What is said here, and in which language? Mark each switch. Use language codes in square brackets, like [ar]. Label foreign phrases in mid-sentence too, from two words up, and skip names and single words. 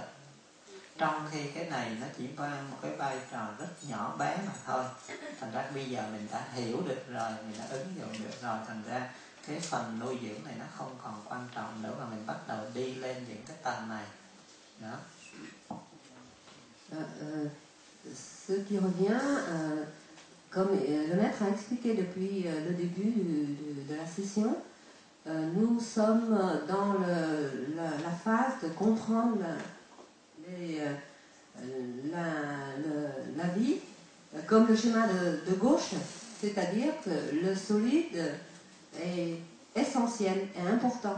[vi] Trong khi cái này nó chỉ mang một cái vai trò rất nhỏ bé mà thôi. Thành ra bây giờ mình đã hiểu được rồi, mình đã ứng dụng được rồi, thành ra cái phần nuôi dưỡng này nó không còn quan trọng nữa, mà mình bắt đầu đi lên những cái tầng này. Đó. [fr] Ce qui revient, comme le maître a expliqué depuis le début de la session, nous sommes dans la phase de comprendre la vie comme le schéma de gauche, c'est-à-dire que le solide est essentiel et important.